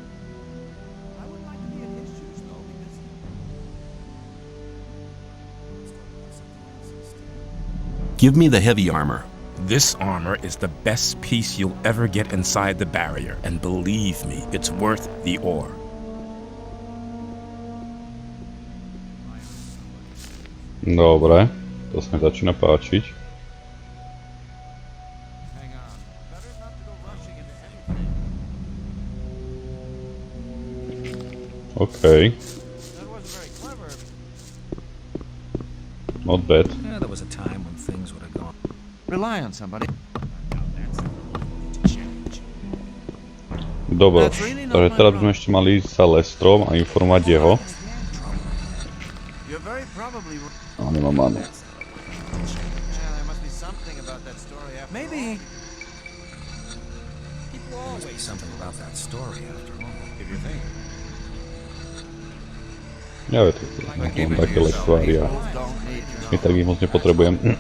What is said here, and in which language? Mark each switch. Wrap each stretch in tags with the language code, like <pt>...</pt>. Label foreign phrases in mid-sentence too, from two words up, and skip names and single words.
<en>Give me the heavy armor. This armor is the best piece you'll ever get inside the barrier, and believe me, it's worth the ore.</en> <sk>Dobre, to sa mi začína páčiť.</sk> <en>OK. Not bad. Yeah, there was a time when things would have gone. Rely on somebody.</en> <sk>Dobre, takže teraz by sme ešte mali ísť za Lestrom a informovať jeho. A nemám manu. Ja viem, mám také lekvári a my tak ich moc nepotrebujem.</sk>